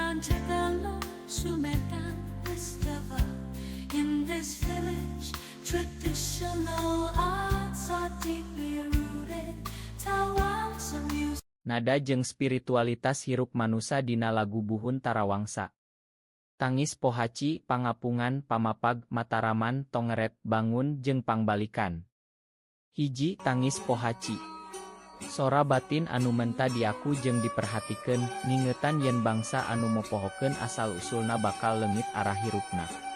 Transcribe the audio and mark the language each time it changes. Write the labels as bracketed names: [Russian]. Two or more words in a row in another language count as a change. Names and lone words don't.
[Sundanese] Tegalo, Sumetan, Esteva. [English] In this village, traditional arts are deeply rooted. [Sundanese] Tawang sa music. Nada jeung spiritualitas hirup manusa dina lagu Buhun Tarawangsa. Tangis pohaci, pangapungan, pamapag, mataraman, tongeret, bangun, jeung pangbalikan. Hiji, tangis pohaci. Sora batin anu menta diaku jeung diperhatikeun, ngingetan yen bangsa anu mopohokeun asal-usulna bakal leungit arah hirupna.